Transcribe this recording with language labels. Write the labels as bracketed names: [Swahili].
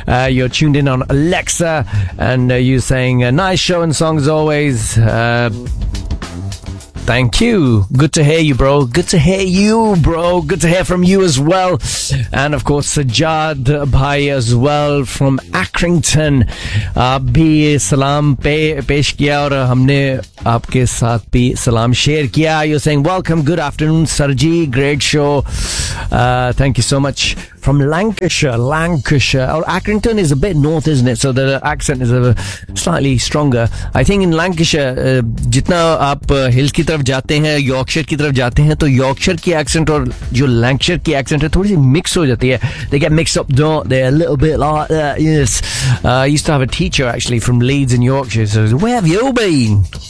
[English] You're tuned in on Alexa, and you're saying a nice show and song as always. Thank you. Good to hear you, bro. Good to hear you, bro. Good to hear from you as well. And of course, Sajjad Bhai as well from Accrington. [Urdu] آپ بھی سلام پیش کیا اور ہم نے آپ کے ساتھ بھی سلام شیئر کیا۔ [English] You're saying welcome. Good afternoon, سرجی۔ Great show. Thank you so much. From Lancashire. Oh, Accrington is a bit north, isn't it? So the accent is slightly stronger. I think in Lancashire، [Urdu] جتنا آپ hills کی طرف جاتے ہیں، Yorkshire کی طرف جاتے ہیں، تو Yorkshire کی accent اور جو Lancashire کی accent ہے، تھوڑی سی mix ہو جاتی ہے۔ [English] They get mixed up, don't they? A little bit like that, yes. I used to have a teacher actually from Leeds in Yorkshire. So, where have you been?